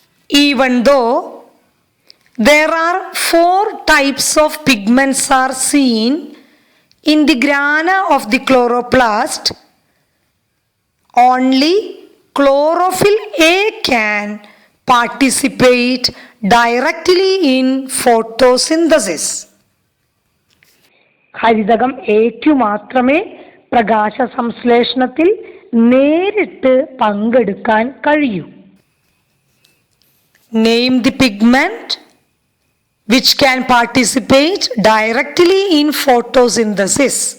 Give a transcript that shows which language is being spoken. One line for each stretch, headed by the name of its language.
English: Even though there are 4 types of pigments are seen in the grana of the chloroplast, only chlorophyll A can participate directly in photosynthesis.
Malayalam: ഹരിതകം എയ്ക്കു മാത്രമേ പ്രകാശ സംശ്ലേഷണത്തിൽ നേരിട്ട് പങ്കെടുക്കാൻ കഴിയൂ.
English: Name the pigment which can participate directly in photosynthesis.